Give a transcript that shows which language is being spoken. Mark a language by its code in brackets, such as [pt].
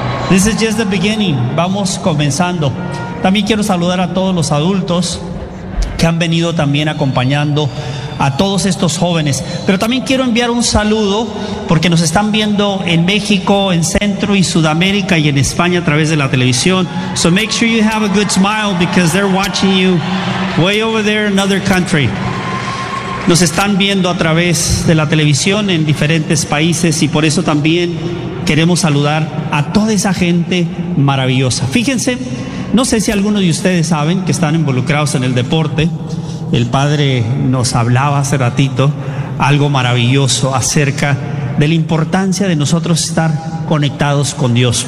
[en] This is just the beginning. [es] Vamos comenzando. También quiero saludar a todos los adultos que han venido también acompañando a todos estos jóvenes. Pero también quiero enviar un saludo porque nos están viendo en México, en Centro y Sudamérica y en España a través de la televisión. [en] So make sure you have a good smile because they're watching you way over there in another country. [es] Nos están viendo a través de la televisión en diferentes países y por eso también queremos saludar a toda esa gente maravillosa. Fíjense, no sé si algunos de ustedes saben que están involucrados en el deporte. El padre nos hablaba hace ratito algo maravilloso acerca de la importancia de nosotros estar conectados con Dios.